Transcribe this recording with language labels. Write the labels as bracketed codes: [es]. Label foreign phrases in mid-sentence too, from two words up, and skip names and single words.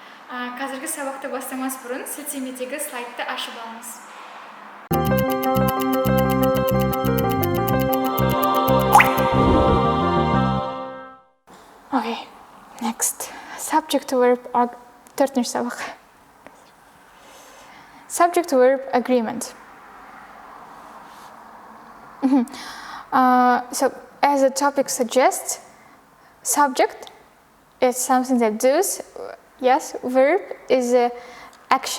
[kk] Қазіргі сабақты бастамас бұрын сілтемедегі слайдты ашып алыңыз. [en] Okay, next. Subject to verb [kk] төртінші сабақ. [en] Subject to verb agreement. So, as the topic suggests, subject is something that does. Yes, verb is action.